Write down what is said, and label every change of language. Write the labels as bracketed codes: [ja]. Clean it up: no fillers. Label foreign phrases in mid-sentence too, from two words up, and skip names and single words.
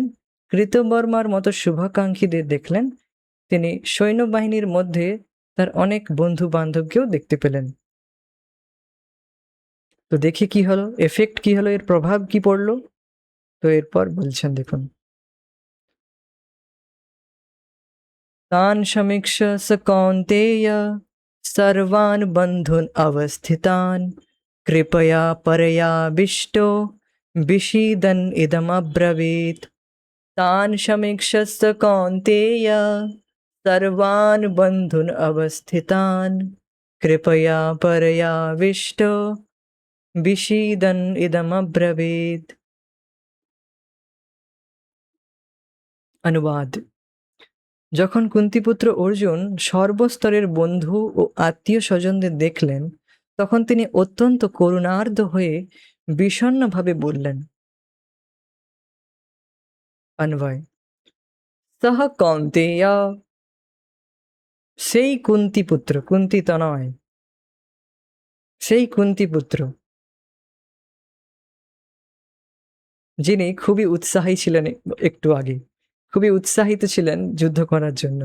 [bn] কৃতবর্মার মতো শুভাকাঙ্ক্ষীদের দেখলেন। তিনি সৈন্যবাহিনীর মধ্যে তার অনেক বন্ধু বান্ধবকেও দেখতে পেলেন। তো দেখি কি হলো, এফেক্ট কি হলো, এর প্রভাব কি পড়লো? তো এরপর বলছেন দেখুন, [sa] তান সমীক্ষ স কৌন্তেয় सर्वान् बन्धून् अवस्थितान् कृपया परयाविष्टो विषीदन् इदमब्रवीत्। तान् समीक्ष्य स कौन्तेय सर्वान् बन्धून् अवस्थितान् कृपया परयाविष्टो विषीदन् इदमब्रवीत्। [bn] অনুবাদ: যখন কুন্তিপুত্র অর্জুন সর্বস্তরের বন্ধু ও আত্মীয় স্বজনদের দেখলেন, তখন তিনি অত্যন্ত করুণার্দ্র হয়ে বিষণ্ণভাবে বললেন। অন্বয়: [sa] সহ কৌন্তেয়, [bn] সেই কুন্তিপুত্র, কুন্তি তনয়, সেই কুন্তিপুত্র যিনি খুবই উৎসাহী ছিলেন, একটু আগে খুবই উৎসাহিত ছিলেন যুদ্ধ করার জন্য।